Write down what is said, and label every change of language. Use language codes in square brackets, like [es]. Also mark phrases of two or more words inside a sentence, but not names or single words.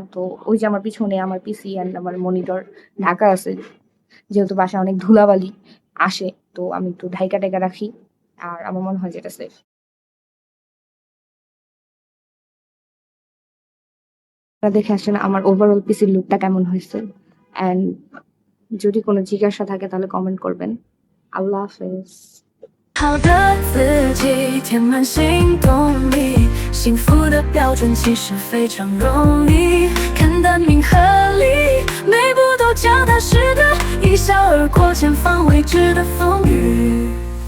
[bn] তো ওই যে আমার পিছনে আমার পিসি অ্যান্ড আমার মনিটর ঢাকা আছে, যেহেতু বাসায় অনেক ধুলাবালি আসে, তো আমি একটু ঢাইকা টাইকা রাখি, আর আমার মনে হয় যেটা সেফ। দেখে আসেন আমার ওভারঅল পিসির লুকটা কেমন হয়েছে, অ্যান্ড যদি কোনো জিজ্ঞাসা থাকে তাহলে কমেন্ট করবেন। আল্লাহ হাফেজ। [zh] 好的自己填满行动力，幸福的标准其实非常容易，看得明合理，每步都脚踏实地，一笑而过前方未知的风雨。